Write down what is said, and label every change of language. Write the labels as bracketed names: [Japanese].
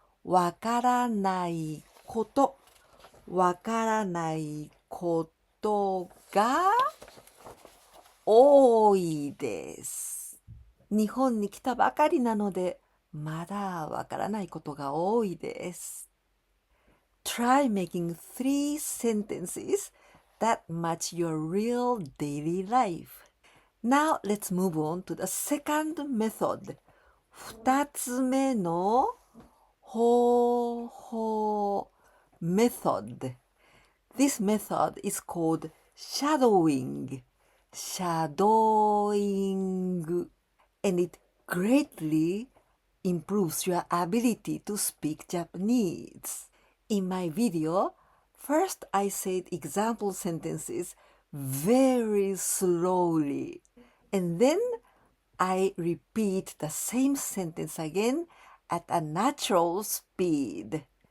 [Japanese] わからないこと。わからないことが多いです。日本に来たばかりなので、まだわからないことが多いです。 [English] Try making 3 sentences that match your real daily life. Now let's move on to the second method. [Japanese] 2つ目の方法 method. [English] This method is called shadowing. And it greatly improves your ability to speak Japanese. In my video, first I said example sentences very slowly, and then I repeat the same sentence again at a natural speed.